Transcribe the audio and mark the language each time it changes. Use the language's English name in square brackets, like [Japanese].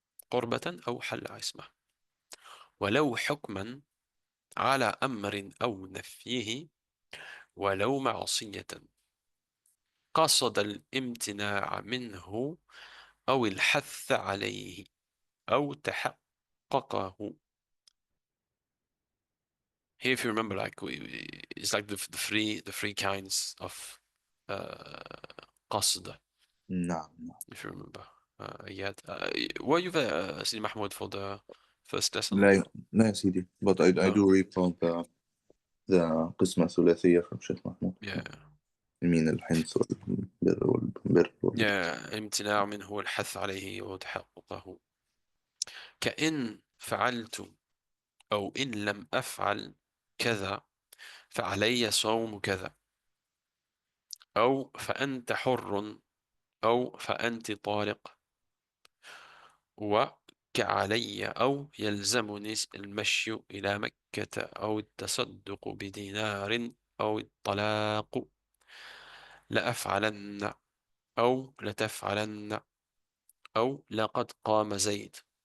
[Arabic] قربة أو حل عصمة، ولو حكما على أمر أو نفيه، ولو معصية قصد الامتناع منه أو الحث عليه أو تحققه. [English] Here, if you remember, like it's like the three kinds of قصد. [Arabic] نعم. [English] If you remember, Iyad. Were you there, Sidi Mahmoud, for the first lesson? [Arabic] لا يا سيدي. [English] But I do read from the قسمة الثلاثية from Sheikh Mahmoud. Yeah. [Arabic] يمين الحنس والبر [English] Yeah. [Arabic] امتناع منه والحث عليه وتحققه. كإن فعلت أو إن لم أفعل كذا فعلي صوم كذا، أو فأنت حر، أو فأنت طالق، وكعلي أو يلزمني المشي إلى مكة، أو التصدق بدينار، أو الطلاق، لأفعلن، أو لتفعلن، أو لقد قام زيد.